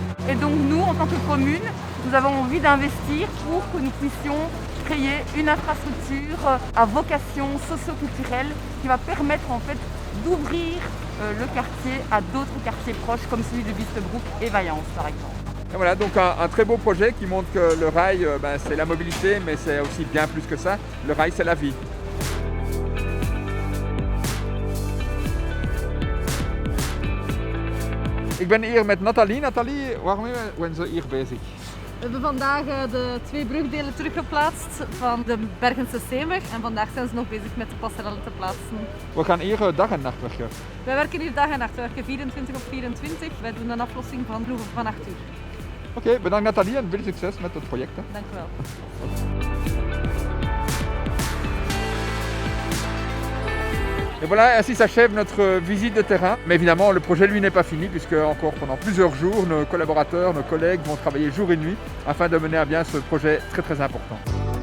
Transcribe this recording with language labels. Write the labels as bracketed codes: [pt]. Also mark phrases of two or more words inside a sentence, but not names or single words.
[fr] Et donc nous, en tant que commune, nous avons envie d'investir pour que nous puissions créer une infrastructure à vocation socio-culturelle qui va permettre en fait d'ouvrir le quartier à d'autres quartiers proches comme celui de Bistebroek et Vaillance par exemple. Et voilà, donc un très beau projet qui montre que le rail, c'est la mobilité, mais c'est aussi bien plus que ça. Le rail, c'est la vie. [nl] Ik ben hier met Nathalie. Nathalie, waarom zijn ze hier bezig? We hebben vandaag de 2 brugdelen teruggeplaatst van de Bergense Steenweg en vandaag zijn ze nog bezig met de passerellen te plaatsen. We gaan hier dag en nacht werken. Wij werken hier dag en nacht, we werken 24 op 24. Wij doen een aflossing van vroeger van 8 uur. Oké, bedankt Nathalie en veel succes met het project. Dank u wel. [fr] Et voilà, ainsi s'achève notre visite de terrain. Mais évidemment, le projet, lui, n'est pas fini, puisque encore pendant plusieurs jours, nos collaborateurs, nos collègues vont travailler jour et nuit afin de mener à bien ce projet très important.